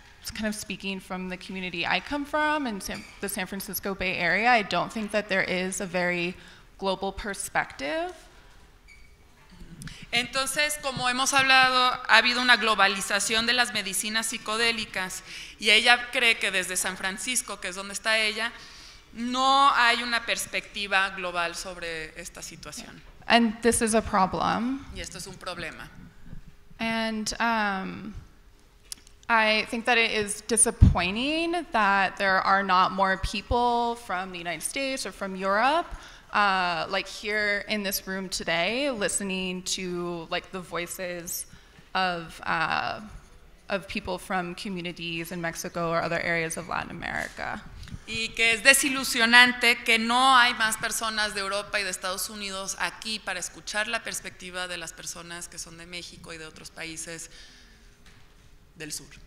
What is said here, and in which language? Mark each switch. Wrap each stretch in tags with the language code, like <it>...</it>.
<en>kind of speaking from the community I come from in the San Francisco Bay Area, I don't think that there is a very global perspective.</en> <es>Entonces, como hemos hablado, ha habido una globalización de las medicinas psicodélicas y ella cree que desde San Francisco, que es donde está ella, no hay una perspectiva global sobre esta situación.</es> <en>And this is a problem.</en> <es>Y esto es un problema.</es> <en>And I think that it is disappointing that there are not more people from the United States or from Europe, like here in this room today, listening to like the voices of people from communities in Mexico or other areas of Latin America.</en> <es>Y que es desilusionante que no hay más personas de Europa y de Estados Unidos aquí para escuchar la perspectiva de las personas que son de México y de otros países del sur.</es>